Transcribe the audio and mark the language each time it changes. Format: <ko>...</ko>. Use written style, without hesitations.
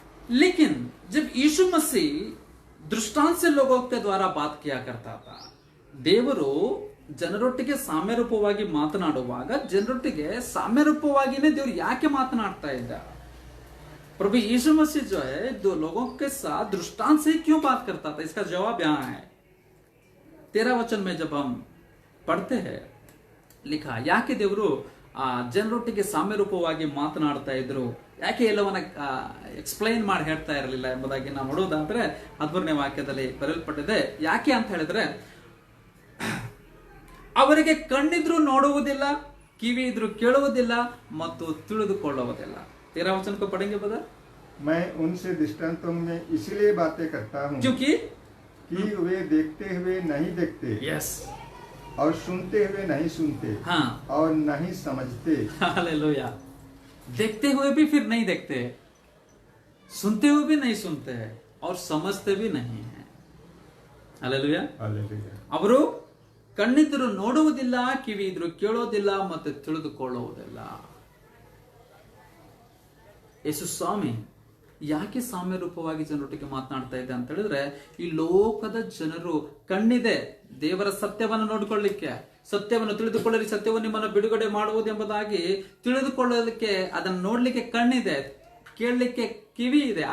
<hi>लेकिन जब यीशु मसीह दृष्टांत से लोगों के द्वारा बात किया करता था,</hi> <kn>ದೇವರು ಜನರೊಟ್ಟಿಗೆ ಸಾಮ್ಯರೂಪವಾಗಿ ಮಾತನಾಡುವಾಗ ಜನರೊಟ್ಟಿಗೆ ಸಾಮ್ಯರೂಪವಾಗಿನೇ ದೇವರು ಯಾಕೆ ಮಾತನಾಡ್ತಾ ಇದ್ದ?</kn> <hi>प्रभु यीशु मसीह जो है दो लोगों के साथ दृष्टांत से क्यों बात करता था? इसका जवाब यहाँ है 13 वचन में जब हम पढ़ते हैं, लिखा</hi> <kn>ಯಾಕೆ ದೇವರು ಜನರೊಟ್ಟಿಗೆ ಸಾಮ್ಯರೂಪವಾಗಿ ಮಾತನಾಡ್ತಾ ಇದ್ರು, ಯಾಕೆ ಎಲ್ಲವನ್ನ ಎಕ್ಸ್ಪ್ಲೈನ್ ಮಾಡಿ ಹೇಳ್ತಾ ಇರಲಿಲ್ಲ ಎಂಬುದಾಗಿ ನಾವು ನೋಡೋದಾದ್ರೆ 13ನೇ ವಾಕ್ಯದಲ್ಲಿ ಬರೆಯಲ್ಪಟ್ಟಿದೆ. ಯಾಕೆ ಅಂತ ಹೇಳಿದ್ರೆ, ಅವರಿಗೆ ಕಣ್ಣಿದ್ರು ನೋಡುವುದಿಲ್ಲ, ಕಿವಿ ಇದ್ರು ಕೇಳುವುದಿಲ್ಲ ಮತ್ತು ತಿಳಿದುಕೊಳ್ಳುವುದಿಲ್ಲ.</kn> <hi>13 वचन को पढ़ेंगे ब्रदर। मैं उनसे दृष्टांतों में इसलिए बातें करता हूँ क्योंकि कि वे देखते हुए नहीं देखते, यस, और सुनते हुए नहीं सुनते, हाँ, और नहीं समझते। हालेलुया। देखते हुए भी फिर नहीं देखते, सुनते हुए भी नहीं सुनते हैं, और समझते भी नहीं है। हालेलुया। हालेलुया।</hi> <kn>ಅವರು ಕಣ್ಣಿದ್ರು ನೋಡುವುದಿಲ್ಲ, ಕಿವಿ ಇದ್ರು ಕೇಳೋದಿಲ್ಲ, ಮತ್ತೆ ತಿಳಿದುಕೊಳ್ಳುವುದಿಲ್ಲ. ಯೇಸು ಸ್ವಾಮಿ ಯಾಕೆ ಸಾಮ್ಯ ರೂಪವಾಗಿ ಜನರೊಟ್ಟಿಗೆ ಮಾತನಾಡ್ತಾ ಇದೆ ಅಂತ ಹೇಳಿದ್ರೆ, ಈ ಲೋಕದ ಜನರು ಕಣ್ಣಿದೆ ದೇವರ ಸತ್ಯವನ್ನು ನೋಡಿಕೊಳ್ಳಿಕ್ಕೆ, ಸತ್ಯವನ್ನು ತಿಳಿದುಕೊಳ್ಳಲಿ, ಸತ್ಯವನ್ನು ನಿಮ್ಮನ್ನು ಬಿಡುಗಡೆ ಮಾಡುವುದು ಎಂಬುದಾಗಿ ತಿಳಿದುಕೊಳ್ಳಲಿಕ್ಕೆ, ಅದನ್ನು ನೋಡ್ಲಿಕ್ಕೆ ಕಣ್ಣಿದೆ, ಕೇಳಲಿಕ್ಕೆ ಕಿವಿ ಇದೆ.</kn>